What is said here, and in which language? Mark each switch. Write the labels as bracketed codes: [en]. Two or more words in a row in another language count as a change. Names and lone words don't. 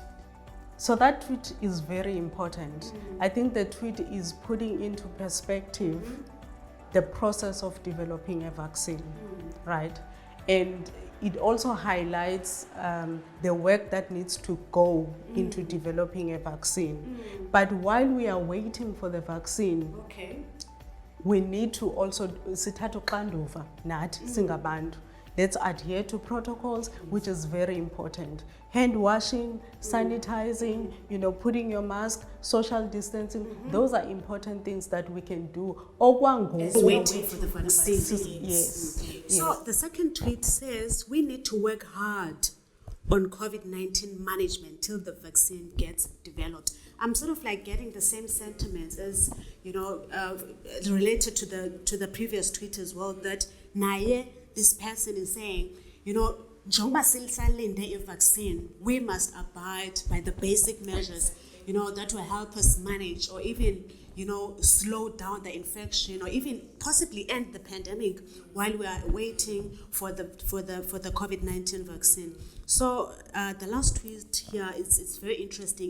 [en] So that tweet is very important. I think the tweet is putting into perspective the process of developing a vaccine, right? And it also highlights the work that needs to go into developing a vaccine. But while we are waiting for the vaccine, we need to also [xh] sithatha uxanduva nathi singabantu. [en] Let's adhere to protocols, which is very important. Hand washing, sanitizing, putting your mask, social distancing. Those are important things that we can do. Waiting for the vaccine. Yes. So the second tweet says we need to work hard on COVID-19 management till the vaccine gets developed. I'm sort of like getting the same sentiments as, related to the previous tweet as well, that naye this person is saying, you know, [zu] njengoba sisalinde [en] a vaccine, we must abide by the basic measures, you know, that will help us manage or even, you know, slow down the infection or even possibly end the pandemic while we are waiting for the COVID-19 vaccine. So the last tweet here it's very interesting.